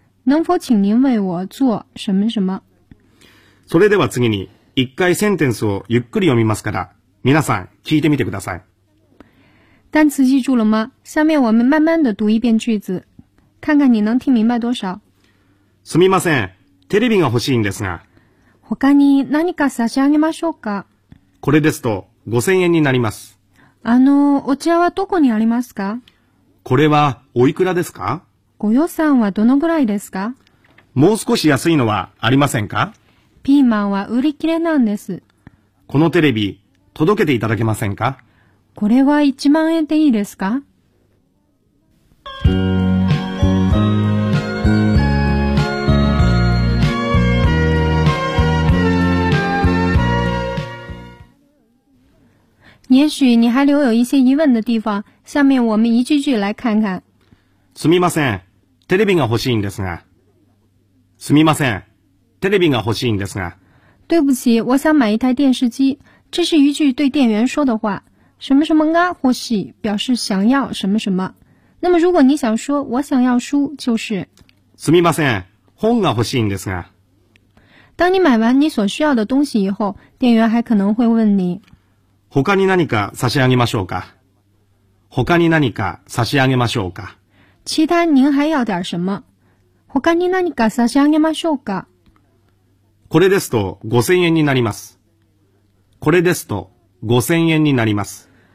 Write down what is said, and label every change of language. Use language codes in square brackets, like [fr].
[zh] 能否请您为我做什么什么？ [ja] それでは次に、一回センテンスをゆっくり読みますから、皆さん聞いてみてください。 [zh] 单词记住了吗？下面我们慢慢的读一遍句子，看看你能听明白多少。 [ja] すみません、テレビが欲しいんですが。他に何か差し上げましょうか？これですと5000円になります。お茶はどこにありますか？これはおいくらですか？ご予算はどのぐらいですか？もう少し安いのはありませんか？ピーマンは売り切れなんです。このテレビ、届けていただけませんか？これは1万円でいいですか？ [zh] 也许你还留有一些疑问的地方，下面我们一句句来看看。 [ja] すみません、テレビが欲しいんですが。すみません、テレビが欲しいんですが。 [zh] 对不起，我想买一台电视机。这是一句对店员说的话。什么什么が欲しい，表示想要什么什么。那么如果你想说我想要书，就是。 [ja] すみません、本が欲しいんですが。 [zh] 当你买完你所需要的东西以后，店员还可能会问你。 [ja] 他に何か差し上げましょうか？他に何か差し上げましょうか？ [zh] 其他您还要点什么？ [ja] 他に何か差し上げましょうか？これですと5000円になります。これですと5000円になります。